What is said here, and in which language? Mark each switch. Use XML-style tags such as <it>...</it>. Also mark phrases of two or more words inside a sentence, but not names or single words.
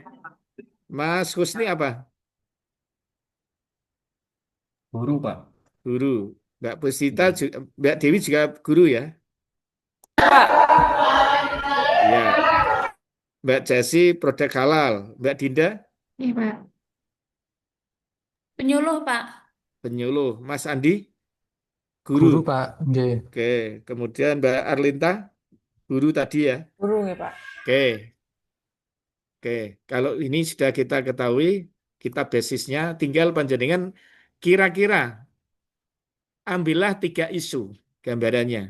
<id>Mas Husni apa? Guru, Pak. Guru. Mbak Pusita, Iya. Mbak Dewi juga guru ya? Ya. Mbak Jasi produk halal. Mbak Dinda Iya, Pak. Penyuluh, Pak. penyuluh. Mas Andi Guru, guru. Pak. Nggih. Oke. Kemudian Mbak Arlinta guru tadi ya? Guru ya, Pak. Oke. Oke. Kalau ini sudah kita ketahui, kita basisnya tinggal panjenengan kira-kira ambillah 3 isu gambarannya.</id>